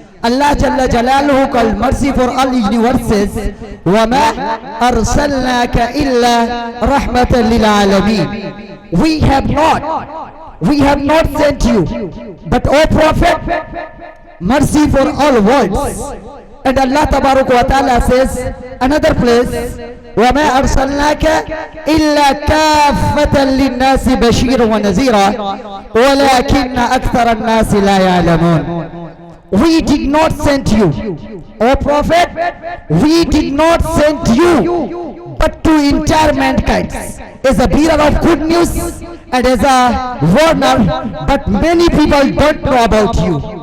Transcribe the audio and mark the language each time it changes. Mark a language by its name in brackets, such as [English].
[English] Allah Jalla Jalaluhu called mercy for all universes. [Arabic] وَمَا أَرْسَلْنَاكَ إِلَّا رَحْمَةً لِلْعَالَمِينَ. [English] We have not sent you, but O Prophet, mercy for all worlds. And Allah Tabaraka wa Ta'ala says another place, [Arabic] وَمَا أَرْسَلْنَاكَ إِلَّا كَافَّةً لِلنَّاسِ بَشِيرًا وَنَذِيرًا وَلَكِنَّ أَكْثَرَ النَّاسِ لَا يَعْلَمُونَ. [English] We did not send you, O Prophet, we did not send you, but to entire mankind, as a bearer of good news and as a warner, but many people don't know about you.